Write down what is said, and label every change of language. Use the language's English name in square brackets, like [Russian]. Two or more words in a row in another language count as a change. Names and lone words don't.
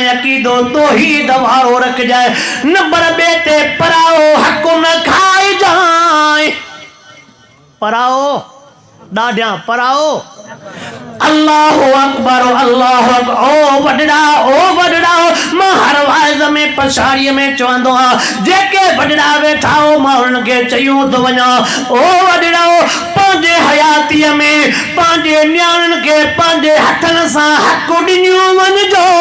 [Sindhi] अक़ीदो तौहीद वारो रखजांइ। नंबर ॿिए ते पराओ हक़ न खाइजांइ। पराओ ॾाढियां पराओ। [Arabic] الله أكبر الله أكبر. [Sindhi] ओ वॾड़ा मां हर वाइज़ में पछाड़ीअ में चवंदो आहियां, जेके वॾड़ा वेठा हो मां उन्हनि खे चयूं थो वञा, ओ वॾड़ा पंहिंजे हयातीअ में पंहिंजे नियाणियुनि खे पंहिंजे हथनि सां हक़ ॾिनियूं वञिजो।